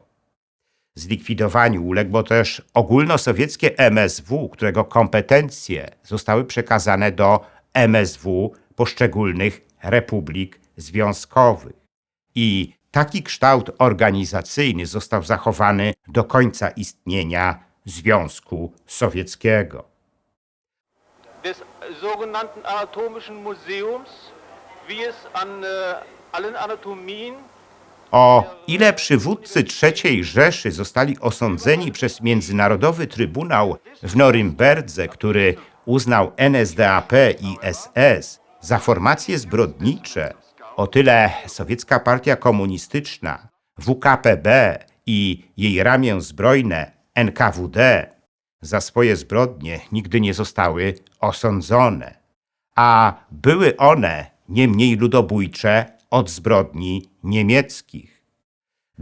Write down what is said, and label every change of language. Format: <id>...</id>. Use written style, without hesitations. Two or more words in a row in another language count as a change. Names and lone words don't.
<pl>Zlikwidowaniu uległo też ogólnosowieckie MSW, którego kompetencje zostały przekazane do MSW poszczególnych republik związkowych. I taki kształt organizacyjny został zachowany do końca istnienia Związku Sowieckiego.</pl> <de>Des sogenannten anatomischen Museums, wie es an allen Anatomien.</de> <pl>O ile przywódcy III Rzeszy zostali osądzeni przez Międzynarodowy Trybunał w Norymberdze, który uznał NSDAP i SS za formacje zbrodnicze, o tyle sowiecka partia komunistyczna, WKPB i jej ramię zbrojne NKWD za swoje zbrodnie nigdy nie zostały osądzone, a były one nie mniej ludobójcze od zbrodni niemieckich.</pl>